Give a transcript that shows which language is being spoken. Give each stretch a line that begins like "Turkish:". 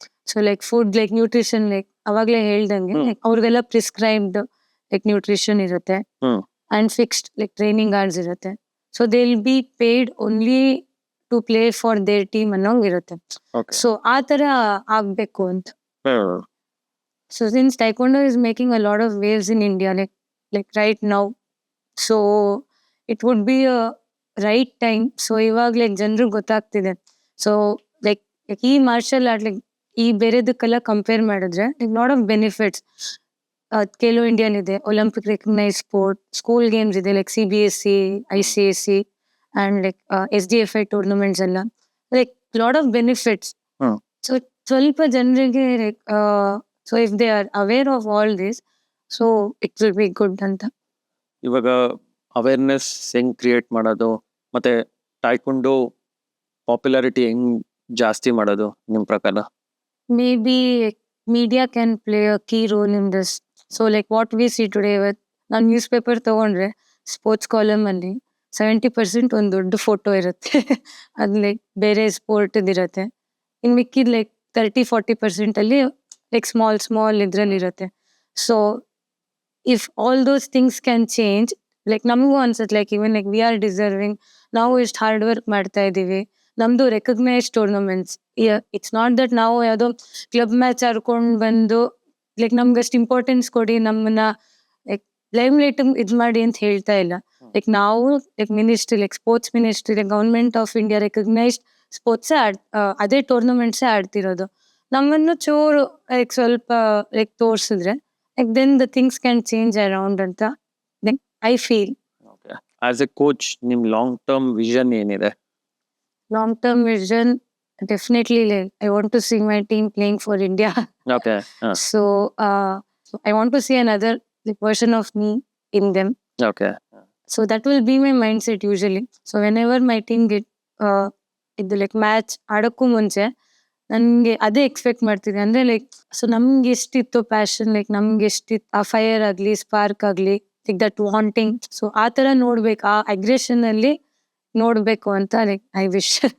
Kannada: So like food like nutrition like ಅವಾಗ್ಲೇ ಹೇಳ್ದಂಗೆ like ಅವ್ರಿಗೆಲ್ಲ ಪ್ರಿಸ್ಕ್ರೈಬ್ಡ್ ಲೈಕ್ ನ್ಯೂಟ್ರಿಷನ್ ಇರುತ್ತೆ and fixed like training hours ಇರುತ್ತೆ.
English: so they will be paid only to play for their team
Kannada: ಅನ್ನೋಂಗ್ ಇರುತ್ತೆ. So ಆ ತರ ಆಗ್ಬೇಕು ಅಂತ.
English: So since Taekwondo is making a lot of waves in India, like right now, so it would be a right time.
Kannada: So ಇವಾಗ like ಜನರಿಗೆ ಗೊತ್ತಾಗ್ತಿದೆ. So like ಈ marshal art like ಈ ಬೇರೆದಕ್ಕೆಲ್ಲ ಕಂಪೇರ್ ಮಾಡಿದ್ರೆ like
English: Lot of benefits.
Kannada: Khelo Indian ಇದೆ, Olympic recognise sport, school games ಇದೆ like CBSE, ICSE and like SDFI tournaments ಎಲ್ಲ, like lot of benefits. So ಸ್ವಲ್ಪ ಜನರಿಗೆ
English: like so if they are aware of all this, so it will be good
Kannada: ಅಂತ. ಇವಾಗ awareness ಹೆಂಗ್ create ಮಾಡೋದು, ಮತ್ತೆ ಟೈಕೊಂಡು popularity ಹೆಂಗ್ ಜಾಸ್ತಿ ಮಾಡೋದು ನಿಮ್ ಪ್ರಕಾರ?
English: Maybe media can play a key role in this. So like what we see today with
Kannada: ನಾವು ನ್ಯೂಸ್ ಪೇಪರ್ ತಗೊಂಡ್ರೆ ಸ್ಪೋರ್ಟ್ಸ್ ಕಾಲಮ್ ಅಲ್ಲಿ 70% ಒಂದು ದೊಡ್ಡ ಫೋಟೋ ಇರುತ್ತೆ. ಅದ್ ಲೈಕ್ ಬೇರೆ ಸ್ಪೋರ್ಟ್ ಇರುತ್ತೆ. ಇನ್ ಮಿಕ್ಕಿದ್ ಲೈಕ್ 30-40% ಅಲ್ಲಿ ಲೈಕ್ ಸ್ಮಾಲ್ ಇದ್ರಲ್ಲಿ ಇರುತ್ತೆ.
English: so if all those things can change,
Kannada: like ನಮಗೂ ಅನ್ಸುತ್ತೆ like
English: even like we are deserving,
Kannada: ನಾವು ಎಷ್ಟು ಹಾರ್ಡ್ ವರ್ಕ್ ಮಾಡ್ತಾ ಇದೀವಿ, ನಮ್ದು recognise tournaments.
English: it's not that
Kannada: ನಾವು ಯಾವುದೋ ಕ್ಲಬ್ ಮ್ಯಾಚ್ ಆಡ್ಕೊಂಡು ಬಂದು ಲೈಕ್ ನಮ್ಗೆ ಅಷ್ಟು ಇಂಪಾರ್ಟೆನ್ಸ್ ಕೊಡಿ, ನಮ್ಮನ್ನ ಲೈಕ್ ಲೈಮ್ ಲೈಟ್ ಇದ್ ಮಾಡಿ ಅಂತ ಹೇಳ್ತಾ ಇಲ್ಲ. ಲೈಕ್ ನಾವು like ministry like sports ministry like government of India recognised ಸ್ಪೋರ್ಟ್ಸೇ ಅದೇ ಟೂರ್ನಮೆಂಟ್ಸೇ ಆಡ್ತಿರೋದು. ನಮ್ಮನ್ನು ಚೂರು ಲೈಕ್ ಸ್ವಲ್ಪ like ತೋರ್ಸಿದ್ರೆ
English: like then the things can change around
Kannada: ಅಂತ
English: then I feel. Okay.
Kannada: As a coach, ನಿಮ್ ಲಾಂಗ್ ಟರ್ಮ್ ವಿಷನ್ ಏನಿದೆ?
English: Long term vision, definitely like I want to see my team playing for India. Okay. So so I want to see another like version of me in them. Okay. So that will be my mindset usually. So whenever my team get
Kannada: ಇದು like match ಆಡೋಕ್ಕೂ ಮುಂಚೆ ನನಗೆ ಅದೇ expect ಮಾಡ್ತಿದ್ದೆ. ಅಂದರೆ like so ನಮ್ಗೆ ಎಷ್ಟಿತ್ತು passion, like ನಮ್ಗೆ ಎಷ್ಟಿತ್ತು ಆ ಫೈರ್ ಆಗಲಿ ಸ್ಪಾರ್ಕ್ ಆಗಲಿ
English: like that wanting,
Kannada: ಸೊ ಆ ಥರ ನೋಡ್ಬೇಕು, ಆ ಅಗ್ರೆಷನ್ ಅಲ್ಲಿ ನೋಡ್ಬೇಕು ಅಂತ
English: Like I wish.